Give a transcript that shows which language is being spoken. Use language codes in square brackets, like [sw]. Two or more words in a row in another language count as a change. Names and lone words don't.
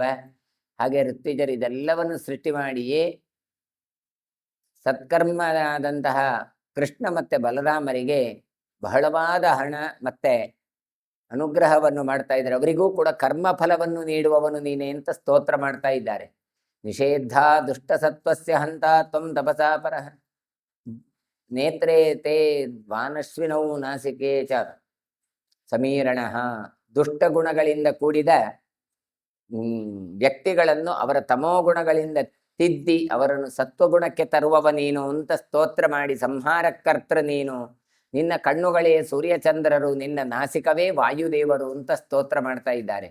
[kn] ಹಾಗೆ ಋತ್ವಿಜರು ಇದೆಲ್ಲವನ್ನು ಸೃಷ್ಟಿ ಮಾಡಿಯೇ ಸತ್ಕರ್ಮನಾದಂತಹ ಕೃಷ್ಣ ಮತ್ತೆ ಬಲರಾಮರಿಗೆ ಬಹಳವಾದ ಹಣ ಮತ್ತೆ ಅನುಗ್ರಹವನ್ನು ಮಾಡ್ತಾ ಇದ್ದಾರೆ. ಅವರಿಗೂ ಕೂಡ ಕರ್ಮ ಫಲವನ್ನು ನೀಡುವವನು ನೀನೆ ಅಂತ ಸ್ತೋತ್ರ ಮಾಡ್ತಾ ಇದ್ದಾರೆ. [sa] ನಿಷೇಧ ದುಷ್ಟ ಸತ್ವಸ್ಯ ಹಂತ ತ್ವಂ ತಪಸಾ ಪರಃ ನೇತ್ರೇ ತೇ ದ್ವಾನಶ್ವಿನೌ ನಾಸಿಕೆ ಚ ಸಮೀರಣಃ. [kn] ದುಷ್ಟ ಗುಣಗಳಿಂದ ಕೂಡಿದ ವ್ಯಕ್ತಿಗಳನ್ನು ಅವರ ತಮೋಗುಣಗಳಿಂದ ತಿದ್ದಿ ಅವರನ್ನು ಸತ್ವಗುಣಕ್ಕೆ ತರುವವ ನೀನು ಅಂತ ಸ್ತೋತ್ರ ಮಾಡಿ ಸಂಹಾರಕರ್ತೃ ನೀನು. ನಿನ್ನ ಕಣ್ಣುಗಳೇ ಸೂರ್ಯಚಂದ್ರರು, ನಿನ್ನ ನಾಸಿಕವೇ ವಾಯುದೇವರು ಅಂತ ಸ್ತೋತ್ರ ಮಾಡ್ತಾ ಇದ್ದಾರೆ.